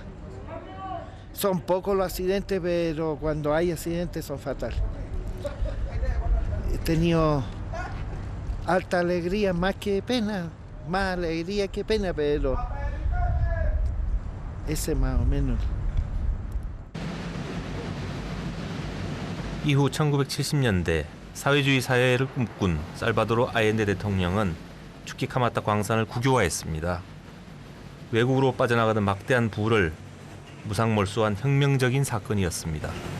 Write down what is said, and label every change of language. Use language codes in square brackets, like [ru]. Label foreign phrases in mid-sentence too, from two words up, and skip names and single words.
[es] Son pocos los accidentes, pero cuando hay accidentes son fatales. He tenido alta alegría, más que pena, más alegría que pena, pero ese más o menos. [ko] 이후 1970년대 사회주의 사회를 꿈꾼 살바도르 아옌데 대통령은 추키카마타 광산을 국유화했습니다. 외국으로 빠져나가던 막대한 부를 무상몰수한 혁명적인 사건이었습니다.